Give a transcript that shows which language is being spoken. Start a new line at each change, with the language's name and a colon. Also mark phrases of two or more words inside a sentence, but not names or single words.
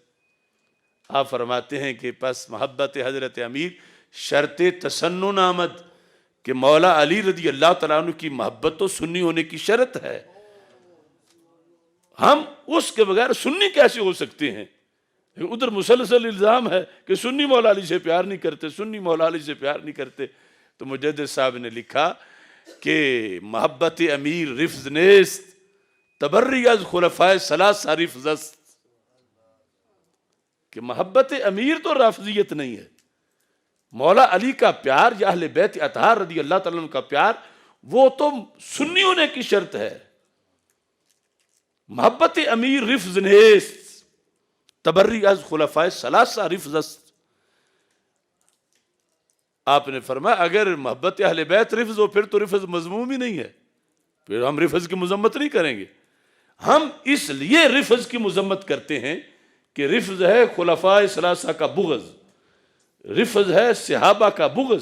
Urdu: آپ فرماتے ہیں کہ
Persian: پس محبت حضرت امیر شرط تسنن آمد،
Urdu: کہ مولا علی
Arabic: رضی اللہ تعالیٰ عنہ
Urdu: کی محبت تو سنی ہونے کی شرط ہے، ہم اس کے بغیر سنی کیسے ہو سکتے ہیں؟ ادھر مسلسل الزام ہے کہ سنی مولا علی سے پیار نہیں کرتے، سنی مولا علی سے پیار نہیں کرتے۔ تو مجدد صاحب نے لکھا کہ
Persian: محبت امیر رفض نیست، تبری از خلفائے ثلاثہ رفض است،
Urdu: کہ محبت امیر تو رافضیت نہیں ہے، مولا علی کا پیار یا اہل بیت اطہار
Arabic: رضی اللہ تعالیٰ عنہ
Urdu: کا پیار وہ تو سنی ہونے کی شرط ہے۔
Persian: محبت امیر رفض نیست، تبری از خلفائے ثلاثہ رفض است۔
Urdu: آپ نے فرمایا اگر محبت اہل بیت رفض ہو پھر تو رفض مذموم ہی نہیں ہے، پھر ہم رفض کی مذمت نہیں کریں گے۔ ہم اس لیے رفض کی مذمت کرتے ہیں کہ رفض ہے خلفائے ثلاثہ کا بغض، رفض ہے صحابہ کا بغض۔